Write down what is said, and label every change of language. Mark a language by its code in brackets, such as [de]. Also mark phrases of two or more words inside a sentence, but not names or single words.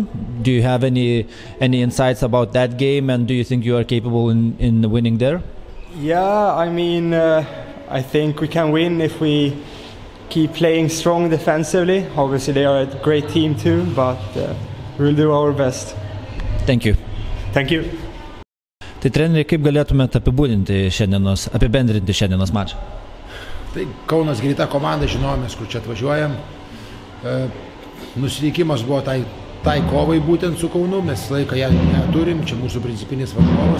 [en] Do you have any insights about that game, and do you think you are capable in winning there? Yeah, I mean, I think we can win if we keep playing strong defensively. Obviously, they are a great team too, but we'll do our best. Thank you. Thank you. [lt] Tai treneri, kaip galėtumėte apibendrinti šiandienos mačą? Tai Kaunas greita komanda, žinojomės, kur čia atvažiuojam. Nusiteikimas buvo tai kovai būtent su Kaunu, mes laiką ją turim, čia mūsų principinis varžovas.